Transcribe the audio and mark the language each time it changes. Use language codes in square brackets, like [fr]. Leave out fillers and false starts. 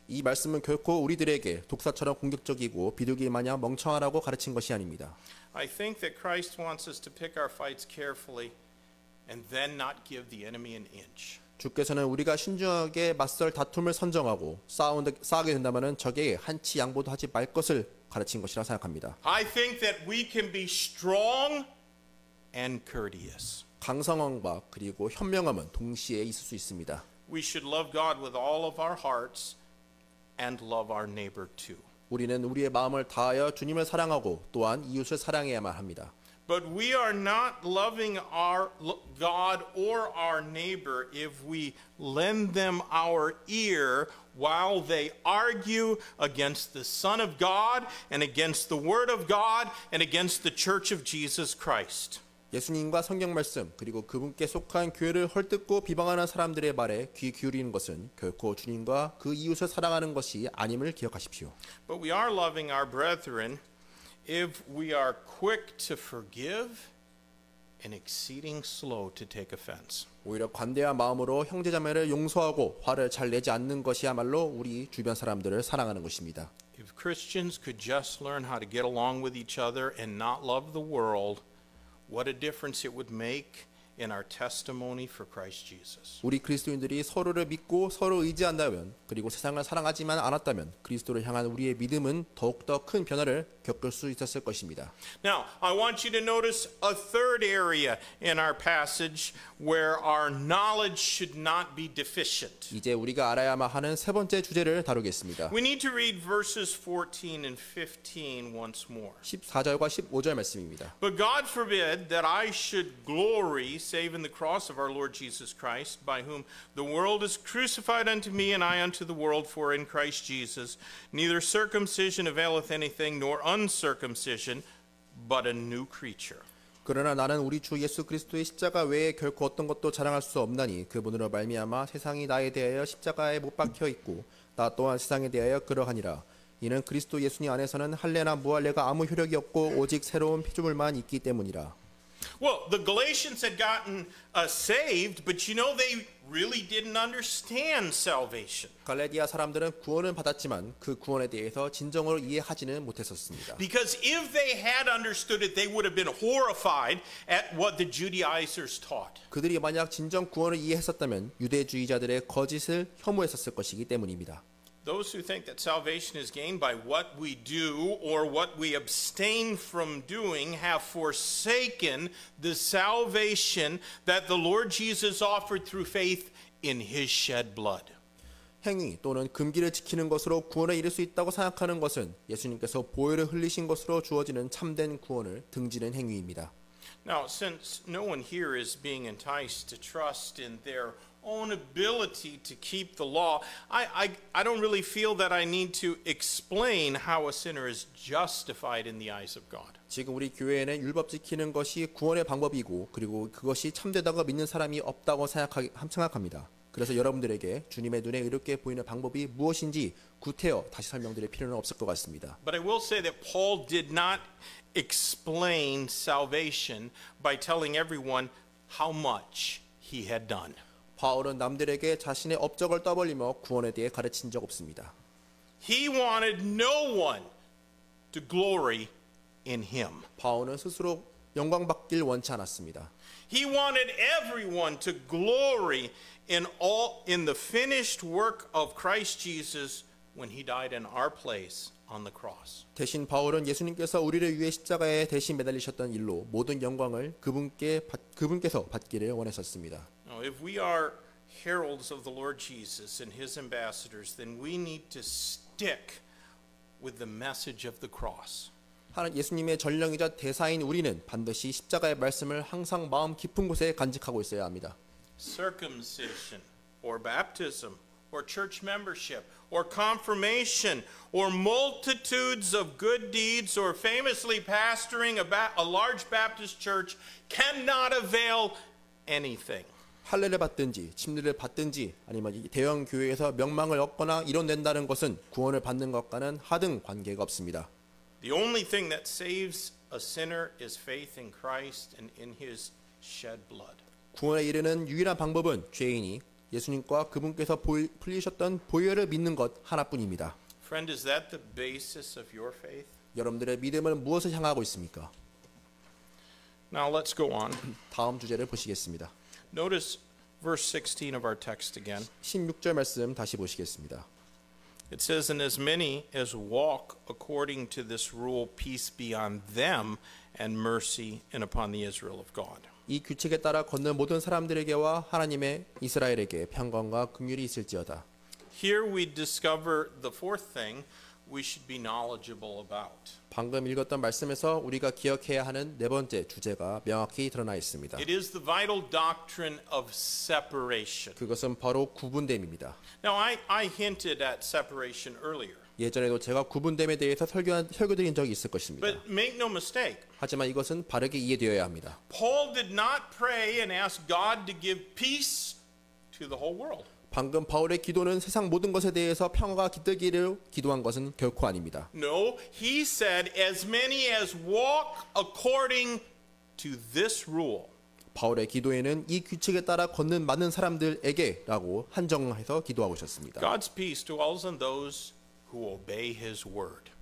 [ko] 이 말씀은 결코 우리들에게 독사처럼 공격적이고 비둘기 마냥 멍청하라고 가르친 것이 아닙니다. [en] I think that Christ wants us to pick our fights carefully and then not give the enemy an inch. [ko] 주께서는 우리가 신중하게 맞설 다툼을 선정하고 싸우게 된다면 적에게 한치 양보도 하지 말 것을 가르친 것이라 생각합니다. [en] I think that we can be strong and courteous. [ko] 강성함과 그리고 현명함은 동시에 있을 수 있습니다. [en] We should love God with all of our hearts and love our neighbor too. [ko] 우리는 우리의 마음을 다하여 주님을 사랑하고 또한 이웃을 사랑해야만 합니다. [en] But we are not loving our God or our neighbor if we lend them our ear while they argue against the Son of God and against the Word of God and against the Church of Jesus Christ. [ko] 예수님과 성경 말씀 그리고 그분께 속한 교회를 헐뜯고 비방하는 사람들의 말에 귀 기울이는 것은 결코 주님과 그 이웃을 사랑하는 것이 아님을 기억하십시오. [en] But we are loving our brethren if we are quick to forgive and exceeding slow to take offense. [ko] 오히려 관대한 마음으로 형제자매를 용서하고 화를 잘 내지 않는 것이야말로 우리 주변 사람들을 사랑하는 것입니다. [en] If Christians could just learn how to get along with each other and not love the world, what a difference it would make in our testimony for Christ Jesus. [ko] 우리 그리스도인들이 서로를 믿고 서로 의지한다면 그리고 세상을 사랑하지만 않았다면 그리스도를 향한 우리의 믿음은 더욱더 큰 변화를 겪을 수 있었을 것입니다. [en] Now, I want you to notice a third area in our passage where our knowledge should not be deficient. [ko] 이제 우리가 알아야만 하는 세 번째 주제를 다루겠습니다. [en] We need to read verses 14 and 15 once more. [ko] 14절과 15절 말씀입니다. [en] But God forbid that I should glory save in the cross of our Lord Jesus Christ, by whom the world is crucified unto me, and I unto the world. For in Christ Jesus neither circumcision availeth anything, nor uncircumcision, but a new creature. [ko] 그러나 나는 우리 주 예수 그리스도의 십자가 외에 결코 어떤 것도 자랑할 수 없나니 그분으로 말미암아 세상이 나에 대하여 십자가에 못 박혀 있고 나 또한 세상에 대하여 그러하니라. 이는 그리스도 예수님 안에서는 할례나 무할례가 아무 효력이 없고 오직 새로운 피조물만 있기 때문이라. [en] Well, the Galatians had gotten saved, but you know they really didn't understand salvation. [ko] 갈라디아 사람들은 구원을 받았지만 그 구원에 대해서 진정으로 이해하지는 못했었습니다. [en] Because if they had understood it, they would have been horrified at what the Judaizers taught. [ko] 그들이 만약 진정 구원을 이해했었다면 유대주의자들의 거짓을 혐오했었을 것이기 때문입니다. [en] Those who think that salvation is gained by what we do or what we abstain from doing have forsaken the salvation that the Lord Jesus offered through faith in His shed blood. [ko] 행위 또는 금기를 지키는 것으로 구원에 이를 수 있다고 생각하는 것은 예수님께서 보혈을 흘리신 것으로 주어지는 참된 구원을 등지는 행위입니다. [en] Now, since no one here is being enticed to trust in their own ability to keep the law, I don't really feel that I need to explain how a sinner is justified in the eyes of God. [ko] 지금 우리 교회에는 율법 지키는 것이 구원의 방법이고 그리고 그것이 참되다고 믿는 사람이 없다고 생각합니다. 그래서 여러분들에게 주님의 눈에 의롭게 보이는 방법이 무엇인지 구태여 다시 설명드릴 필요는 없을 것 같습니다. [en] But I will say that Paul did not explain salvation by telling everyone how much he had done. [ko] 바울은 남들에게 자신의 업적을 떠벌리며 구원에 대해 가르친 적 없습니다. [en] He wanted no one to glory in him. [ko] 바울은 스스로 영광받길 원치 않았습니다. [en] He wanted everyone to glory in the finished work of Christ Jesus when he died in our place on the cross. [ko] 대신 바울은 예수님께서 우리를 위해 십자가에 대신 매달리셨던 일로 모든 영광을 그분께서 받기를 원했었습니다. [en] Now, if we are heralds of the Lord Jesus and his ambassadors, then we need to stick with the message of the cross. [ko] 예수님의 전령이자 대사인 우리는 반드시 십자가의 말씀을 항상 마음 깊은 곳에 간직하고 있어야 합니다. [en] Circumcision or baptism or church membership or confirmation or multitudes of good deeds or famously pastoring a large Baptist church cannot avail anything. [ko] 할례를 받든지 침례를 받든지 아니면 대형 교회에서 명망을 얻거나 이뤄낸다는 것은 구원을 받는 것과는 하등 관계가 없습니다. [en] The only thing that saves a sinner is faith in Christ and in his shed blood. [ko] 구원에 이르는 유일한 방법은 죄인이 예수님과 그분께서 풀리셨던 보혈을 믿는 것 하나뿐입니다. [en] Friend, is that the basis of your faith? [ko] 여러분들의 믿음은 무엇을 향하고 있습니까? [en] Now let's go on. [ko] 다음 주제를 보시겠습니다. [en] Notice verse 16 of our text again. [ko] 16절 말씀 다시 보시겠습니다. [en] It says, And as many as walk according to this rule, peace be on them, and mercy and upon the Israel of God. [ko] 이 규칙에 따라 걷는 모든 사람들에게와 하나님의 이스라엘에게 평강과 긍휼이 있을지어다. [en] Here we discover the fourth thing we should be knowledgeable about. [ko] 방금 읽었던 말씀에서 우리가 기억해야 하는 네 번째 주제가 명확히 드러나 있습니다. [en] It is the vital doctrine of separation. [ko] 그것은 바로 구분됨입니다. [en] Now, I hinted at separation earlier. [ko] 예전에도 제가 구분됨에 대해서 설교드린 적이 있을 것입니다. [en] But make no mistake, [ko] 하지만 이것은 바르게 이해되어야 합니다. [en] Paul did not pray and ask God to give peace to the whole world. [ko] 방금 바울의 기도는 세상 모든 것에 대해서 평화가 깃들기를 기도한 것은 결코 아닙니다. [en] No, he said, as many as walk according to this rule. [ko] 바울의 기도에는 이 규칙에 따라 걷는 많은 사람들에게라고 한정해서 기도하고 있었습니다. [en] God's peace dwells on those who obey his word.